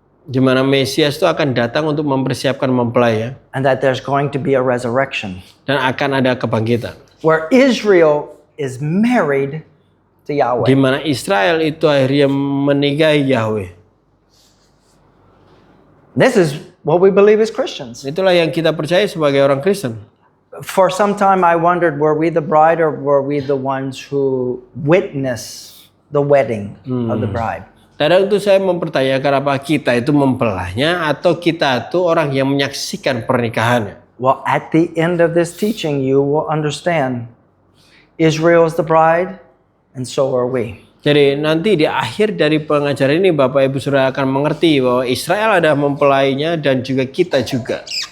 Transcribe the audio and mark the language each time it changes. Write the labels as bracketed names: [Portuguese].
[Indonesian] Di mana Mesias itu akan datang untuk mempersiapkan mempelai ya. [English] And that there's going to be a resurrection. [Indonesian] Dan akan ada kebangkitan. [English] Where Israel is married to Yahweh. [Indonesian] Di mana Israel itu akhirnya menikahi Yahweh. [English] This is what we believe as Christians. [Indonesian] Itulah yang kita percaya sebagai orang Kristen. [English] For some time I wondered, were we the bride or were we the ones who witness the wedding of the bride? [Indonesian] Kadang itu saya mempertanyakan apa kita itu mempelainya atau kita itu orang yang menyaksikan pernikahannya. [English] Well, at the end of this teaching, you will understand Israel is the bride and so are we. [Indonesian] Jadi nanti di akhir dari pengajaran ini Bapak Ibu Saudara akan mengerti bahwa Israel ada mempelainya dan juga kita juga.